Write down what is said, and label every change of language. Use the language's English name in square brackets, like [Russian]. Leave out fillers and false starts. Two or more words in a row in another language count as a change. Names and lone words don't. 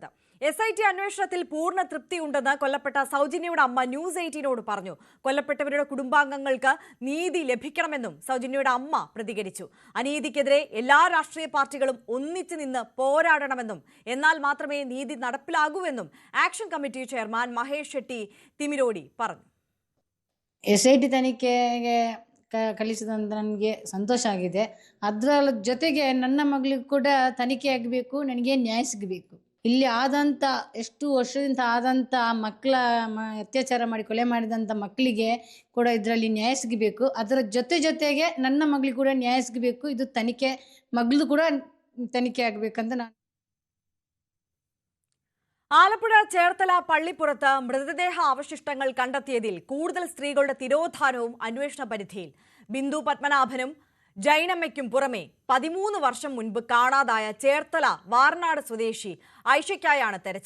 [Malayalam] SIT അന്വേഷണത്തിൽ പൂർണ്ണ തൃപ്തിയുണ്ടെന്ന് കൊല്ലപ്പെട്ട സൗജന്യയുടെ അമ്മ ന്യൂസ് 18നോട് പറഞ്ഞു. കൊല്ലപ്പെട്ടവരുടെ കുടുംബാംഗങ്ങൾക്ക് നീതി ലഭിക്കണമെന്നും സൗജന്യയുടെ അമ്മ പ്രതികരിച്ചു. അനീതിക്കെതിരെ എല്ലാ രാഷ്ട്രീയ പാർട്ടികളും ഒന്നിച്ചു നിന്ന് പോരാടണമെന്നും എന്നാൽ മാത്രമേ നീതി നടപ്പിലാകൂവെന്നും [English] action committee chairman [Malayalam] മഹേഷ് ഷെട്ടി തിമിരോടി പറഞ്ഞു. [Kannada] SIT ತನಿಖೆಗೆ ಕಳಿಸಿದಂತ ನನಗೆ ಸಂತೋಷ ಆಗಿದೆ. ಅದರ ಜೊತೆಗೆ ನನ್ನ ಮಗಳಿಗೂ ಕೂಡ ತನಿಖೆ ಆಗಬೇಕು, ನನಗೆ ನ್ಯಾಯ ಸಿಗಬೇಕು. ಇಲ್ಲಿ ಆದಂಥ ಎಷ್ಟು ವರ್ಷದಿಂದ ಆದಂಥ ಮಕ್ಕಳ ಅತ್ಯಾಚಾರ ಮಾಡಿ ಕೊಲೆ ಮಾಡಿದಂಥ ಮಕ್ಕಳಿಗೆ ಕೂಡ ಇದರಲ್ಲಿ ನ್ಯಾಯ ಸಿಗಬೇಕು. ಅದರ ಜೊತೆಗೆ ನನ್ನ ಮಗಳಿಗೂ ಕೂಡ ನ್ಯಾಯ ಸಿಗಬೇಕು. ಇದು ತನಿಖೆ ಮಗಳದು ಕೂಡ ತನಿಖೆ ಆಗಬೇಕಂತ ನಾನು. [Malayalam] ആലപ്പുഴ ചേർത്തല പള്ളിപ്പുറത്ത് മൃതദേഹ അവശിഷ്ടങ്ങൾ കണ്ടെത്തിയതിൽ കൂടുതൽ സ്ത്രീകളുടെ തിരോധാനവും അന്വേഷണ പരിധിയിൽ. ബിന്ദു പത്മനാഭനും ജൈനമ്മയ്ക്കും പുറമെ 13 വർഷം മുൻപ് കാണാതായ ചേർത്തല വാർനാട് സ്വദേശി ഐഷയ്ക്കായാണ് തെരച്ചിൽ.